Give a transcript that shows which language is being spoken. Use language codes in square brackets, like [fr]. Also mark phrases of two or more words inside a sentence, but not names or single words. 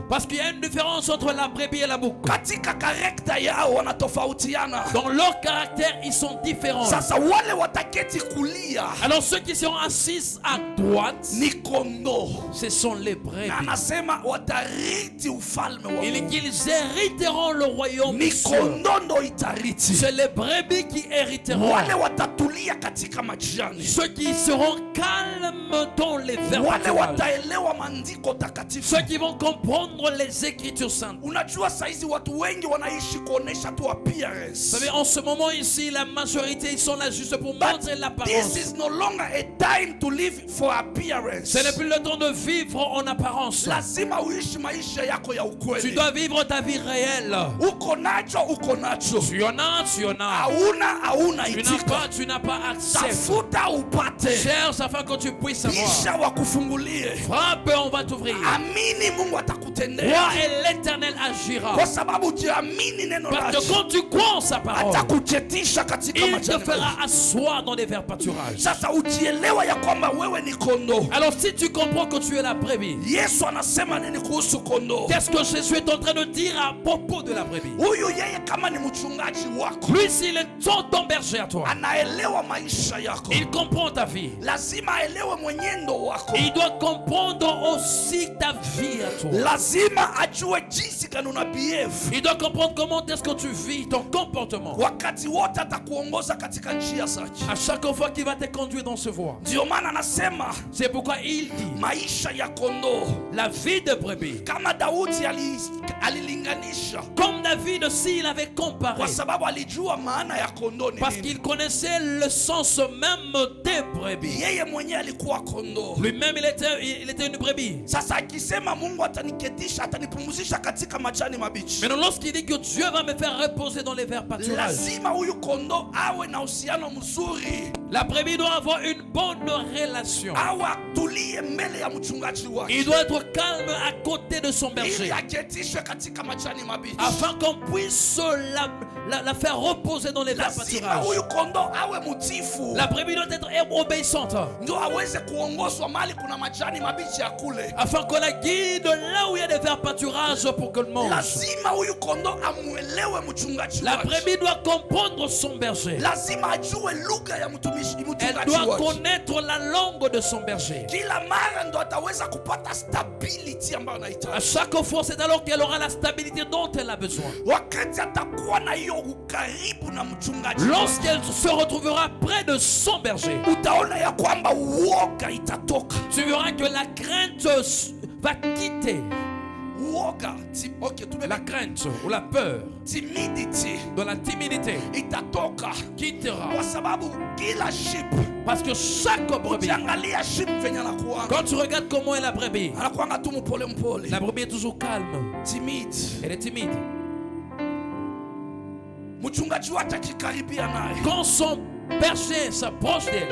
[fr] Parce qu'il y a une différence entre la brebis et la bouc. [sw] katika karekta yao, wanatofautiana. [fr] Dans leur caractère, ils sont différents. [sw] Sasa wale wataketi kulia [fr] Alors ceux qui seront assis à droite, [sw] ni kondo, [fr] ce sont les [sw] na [fr] brebis. [sw] anasema watariti ufalme wa [fr] Il dit [sw] Mungu. [fr] qu'ils hériteront le royaume [sw] Ni [fr] des cieux. [sw] kondo ndo itariti, [fr] C'est les brebis qui hériteront. [sw] wale watatulia katika majani, [fr] Ceux qui seront calmes dans les verts [sw] wale [fr] pâturages. [sw] wataelewa maandiko takatifu, [fr] Ceux qui vont comprendre les Écritures saintes. [sw] Unajua saizi watu wengi wanaishi kuonesha tu appearance. [fr] Vous savez, en ce moment ici, la majorité, ils sont là juste pour montrer [en] This [fr] l'apparence. [en] is no longer a time to live for appearance. [fr] Ce n'est plus le temps de vivre en apparence. [sw] Lazima uishi maisha yako ya [fr] Tu [sw] ukweli. [fr] dois vivre ta vie réelle. [sw] Uko nacho, uko nacho. [fr] Tu en as, tu en as. [sw] Hauna [fr] Tu n'as [sw] itika. [fr] pas, tu n'as pas accès. [sw] Tafuta upate. [fr] Cherche afin que tu puisses savoir. [sw] Kisha wakufungulie. [fr] Frappe, on va t'ouvrir. [sw] Amini Mungu atakutendea. [fr] Crois et l'Éternel agira. [sw] Kwa sababu ukiamini neno [fr] Parce [sw] lake [fr] que quand tu crois en sa parole, [sw] atakuchetisha katika [fr] il te [sw] majani [fr] fera [sw] mabichi. [fr] asseoir dans des verts pâturages. [sw] Sasa ukielewa ya kwamba wewe ni kondoo. [fr] Alors si tu comprends que tu es la brebis, [sw] Yesu anasema nini kuhusu kondoo? [fr] qu'est-ce que Jésus est en train de dire à propos de la brebis? [sw] Huyu yeye kama ni mchungaji wako, [fr] Lui, s'il est ton berger à toi, [sw] anaelewa maisha yako. [fr] il comprend ta vie. [sw] Lazima aelewe mwenendo wako. [fr] Il doit comprendre aussi ta vie à toi. [sw] Lazima ajue jinsi gani una behave. [fr] Il doit comprendre comment est-ce que tu vis, ton comportement. [sw] Wakati wote atakuongoza katika njia zake. [fr] À chaque fois qu'il va te conduire dans ce voie. [sw] Ndio maana anasema [fr] C'est pourquoi il dit, [sw] maisha ya kondoo, [fr] la vie de brebis. [sw] kama Daudi alilinganisha, [fr] Comme David, s'il avait comparé, [sw] kwa sababu alijua maana ya kondoo ni [fr] parce [sw] nini. [fr] qu'il connaissait le sens même des brebis. [sw] Yeye mwenyewe alikuwa kondoo. [fr] Lui-même, il était une brebis. [sw] Sasa akisema Mungu ataniketisha, atanipumzisha katika majani mabichi, [fr] Maintenant, lorsqu'il dit que Dieu va me faire reposer dans les verts pâturages, [sw] lazima huyu kondoo awe na uhusiano mzuri, [fr] la brebis doit avoir une bonne relation. [sw] awe atulie mbele ya mchungaji [fr] Il [sw] wake, [fr] doit être calme à côté de son [sw] ili [fr] berger, [sw] aketishwe katika majani mabichi. [fr] afin qu'on puisse la faire reposer dans les verts [sw] Lazima [fr] pâturages. [sw] huyu kondoo awe mutifu, [fr] La brebis doit être obéissante, [sw] ndio aweze kuongozwa mahali kuna majani mabichi ya kule. [fr] afin qu'on la guide là où il y a des verts pâturages pour qu'elle mange. [sw] Lazima huyu kondoo amuelewe mchungaji [fr] La [sw] wake. [fr] brebis doit comprendre son berger. [sw] Lazima ajue lugha ya mtumishi [fr] Elle [sw] mchungaji [fr] doit [sw] wake. [fr] connaître la langue de son berger. [sw] Kila mara ndo ataweza kupata stability ambayo [fr] À [sw] anahitaji. [fr] chaque fois, c'est alors qu'elle aura la stabilité dont elle a besoin. [sw] Wakati atakuwa na hiyo ukaribu na mchungaji wake, [fr] Lorsqu'elle se retrouvera près de son berger, [sw] utaona ya kwamba uoga itatoka. [fr] tu verras que la crainte va quitter. [sw] Uoga, [fr] La crainte ou la peur [sw] timidity [fr] de la timidité [sw] itatoka, [fr] quittera. [sw] kwa sababu kila sheep, [fr] Parce que chaque brebis, [sw] ukiangalia sheep venye anakuanga, [fr] quand tu regardes comment est la brebis, [sw] anakuanga tu mpole mpole, [fr] la brebis est toujours calme. timide. Elle est timide. [sw] Mchungaji wake akikaribia naye, [fr] Quand son berger s'approche d'elle,